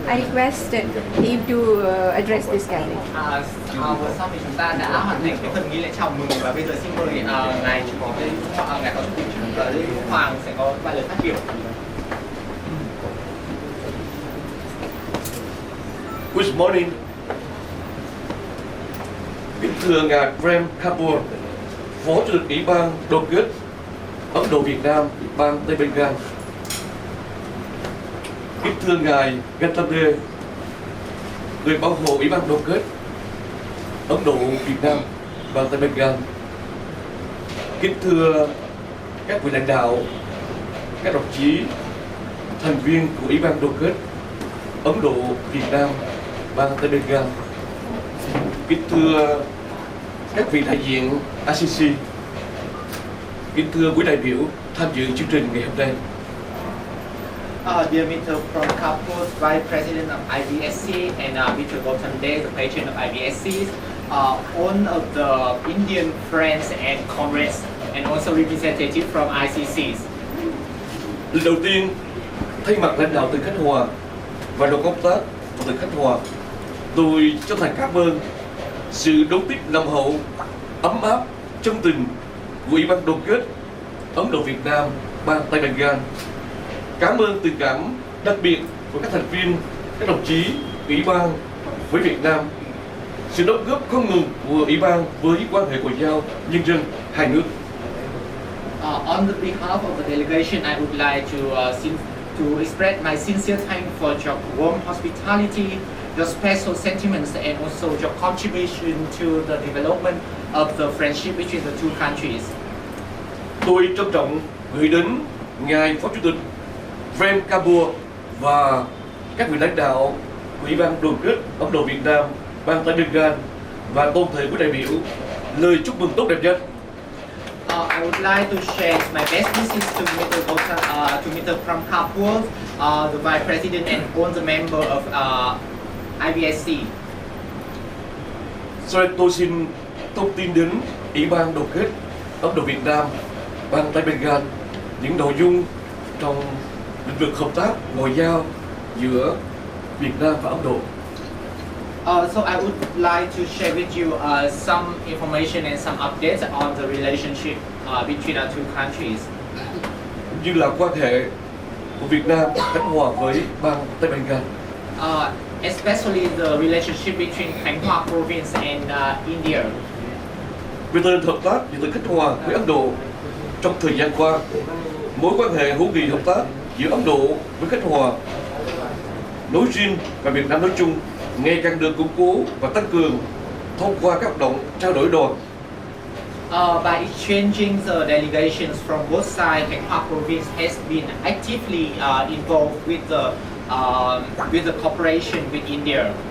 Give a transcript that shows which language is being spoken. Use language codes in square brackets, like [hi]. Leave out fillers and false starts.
[en] I request him to address this gathering. [vi] Vừa xong thì chúng ta đã hoàn thành cái phần nghi lễ chào mừng và bây giờ xin mời ngài phó chủ tịch Hoang sẽ có vài lời phát biểu. [en] Good morning. [vi] Kính thưa ngài Prem Kapoor, Phó Chủ tịch Ủy ban đoàn kết Ấn Độ Việt Nam, Ủy ban Tây Bengal. Kính thưa ngài Gantade, người bảo hộ Ủy ban đoàn kết Ấn Độ Việt Nam và tại Bengal. Kính thưa các vị lãnh đạo, các đồng chí thành viên của Ủy ban đoàn kết Ấn Độ Việt Nam và tại Bengal. Kính thưa các vị đại diện ICC. Kính thưa quý đại biểu tham dự chương trình ngày hôm nay. [en] Dear Mr. Prabhu, Vice President of IBSC, and Mr. Gautam Dey, the patron of IBSC, all of the Indian friends and comrades, and also representative from ICCs. [vi] Lần đầu tiên, thay mặt lãnh đạo tỉnh Khánh Hòa và đoàn công tác của tỉnh Khánh Hòa, tôi chân thành cảm ơn sự đón tiếp nồng hậu, ấm áp, chân tình của Ủy ban đoàn kết Ấn Độ Việt Nam bang Tây Bengal. Cảm ơn tình cảm đặc biệt của các thành viên, các đồng chí Ủy ban với Việt Nam, sự đóng góp không ngừng của Ủy ban với quan hệ ngoại giao nhân dân hai nước. [en] On the behalf of the delegation, I would like to express my sincere thanks for your warm hospitality, your special sentiments, and also your contribution to the development of the friendship between the two countries. [vi] Tôi trân trọng gửi đến ngài Phó Chủ tịch Prem Kapoor và các vị lãnh đạo của Ủy ban đoàn kết Ấn Độ Việt Nam bang Tây Bengal và toàn thể quý đại biểu lời chúc mừng tốt đẹp nhất. [en] I would like to share my best wishes to Mr. Prem Kapoor, the Vice President, and all the member of IBSC. [vi] Sau đây tôi xin thông tin đến Ủy ban đoàn kết Ấn Độ Việt Nam bang Tây Bengal những nội dung trong lĩnh vực hợp tác ngoại giao giữa Việt Nam và Ấn Độ. [en] So I would like to share with you some information and some updates on the relationship between our two countries. [vi] Như là quan hệ của Việt Nam, Khánh Hòa với bang Tây Bengal. [en] Especially the relationship between Khanh Hoa province and India. [vi] Về tình hình hợp tác giữa tỉnh Khánh Hòa với Ấn Độ trong thời gian qua, mối quan hệ hữu nghị hợp tác giữa Ấn Độ với Khánh Hòa nói riêng và Việt Nam nói chung ngày càng được củng cố và tăng cường thông qua các hoạt động trao đổi đoàn. [en] By exchanging the delegations from both sides, Khanh Hoa province has been actively involved with the cooperation with India.